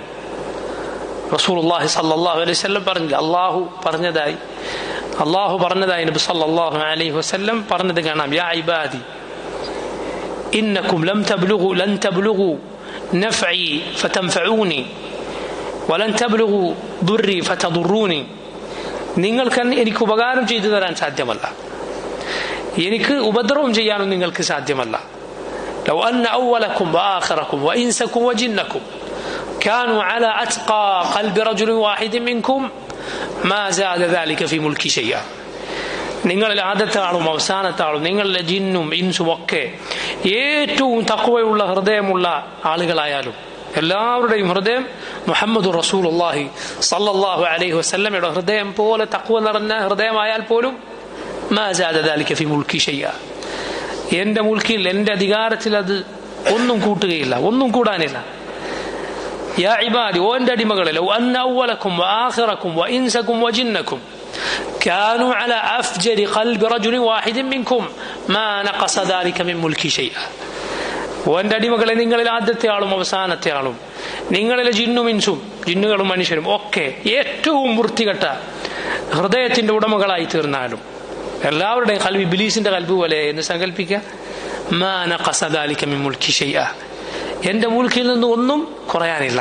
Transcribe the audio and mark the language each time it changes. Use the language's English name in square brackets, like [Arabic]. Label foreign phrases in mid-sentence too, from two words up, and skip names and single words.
[Arabic] رسول الله صلى الله عليه وسلم [Malayalam] പറഞ്ഞില്ല, അല്ലാഹു പറഞ്ഞതായി നബി [Arabic] صلى الله عليه وسلم [Malayalam] പറഞ്ഞത് കാണാം, [Arabic] يا عبادي إنكم لن تبلغوا نفعي فتنفعوني ولن تبلغوا ضري فتضروني. [Malayalam] നിങ്ങൾക്ക് എനിക്ക് ഉപകാരം ചെയ്തു തരാൻ സാധ്യമല്ല, എനിക്ക് ഉപദ്രവം ചെയ്യാനും നിങ്ങൾക്ക് സാധ്യമല്ല. [Arabic] لو أن أولكم وآخركم وإنسكم وجنكم كانوا على أتقى قلب رجل واحد منكم ما زاد ذلك في ملكي شيئا. [Malayalam] നിങ്ങളിൽ ആദ്യത്തെ ആളും അവസാനത്തെ ആളും, നിങ്ങളിലെ ജിന്നും ഇൻസും ഒക്കെ ഏറ്റവും തഖ്വയുള്ള ഹൃദയമുള്ള ആളുകളായാലും, എല്ലാവരുടെയും ഹൃദയം [Arabic] محمد رسول الله صلى الله عليه وسلم [Malayalam] ഹൃദയം പോലെ തഖ്വ നിറഞ്ഞ ഹൃദയമായാൽ പോലും [Arabic] ما زاد ذلك في ملكي شيئا, [Malayalam] എന്റെ മുൽക്കിൽ, എന്റെ അധികാരത്തിൽ അത് ഒന്നും കൂട്ടുകയില്ല, ഒന്നും കൂടാനില്ല. [Arabic] يا عبادي, [Malayalam] ഓ എന്റെ അടിമകളെ, [Arabic] لو أن أولكم وآخركم وإنسكم وجنكم كانوا على أفجر قلب رجل واحد منكم ما نقص ذلك من ملكي شيئا. [Malayalam] ഓന്റെ അടിമകളെ, നിങ്ങളിൽ ആദ്യത്തെ ആളും അവസാനത്തെ ആളും, നിങ്ങളിലെ ജിന്നും ഇൻസും, ജിന്നുകളും മനുഷ്യരും ഒക്കെ ഏറ്റവും വൃത്തികെട്ട ഹൃദയത്തിന്റെ ഉടമകളായി തീർന്നാലും, എല്ലാവരുടെയും കൽബ് ഇബ്ലീസിന്റെ കൽബ് പോലെ എന്ന് സങ്കല്പിക്കുക. [Arabic] ما نقص ذلك من ملكي شيئا, [Malayalam] എന്റെ മുൽക്കിൽ നിന്ന് ഒന്നും കുറയാനില്ല.